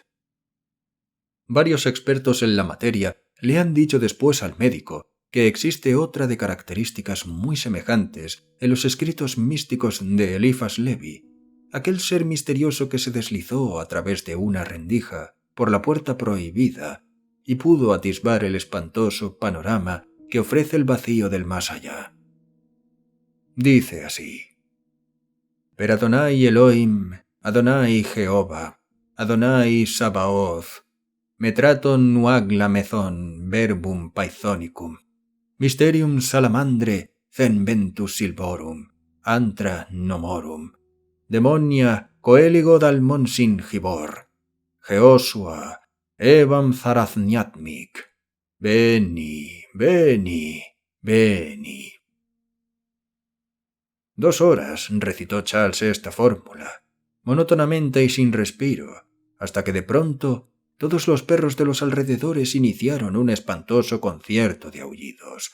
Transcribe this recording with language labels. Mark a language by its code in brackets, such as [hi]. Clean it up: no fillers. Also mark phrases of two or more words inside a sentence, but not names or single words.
[es] Varios expertos en la materia le han dicho después al médico que existe otra de características muy semejantes en los escritos místicos de Eliphas Levi, aquel ser misterioso que se deslizó a través de una rendija por la puerta prohibida y pudo atisbar el espantoso panorama que ofrece el vacío del más allá. [la] Dice así: Per Adonai Elohim, Adonai Jehová, Adonai Sabaoth, Metraton nuag lamezon verbum Pythonicum, Mysterium salamandre ventus silvorum, Antra nomorum, Demonia coeligo dalmonsin gibor, Jeosua, Evam zarathniatmic, Beni, Beni, Beni. [es] 2 horas recitó Charles esta fórmula, monótonamente y sin respiro, hasta que de pronto todos los perros de los alrededores iniciaron un espantoso concierto de aullidos.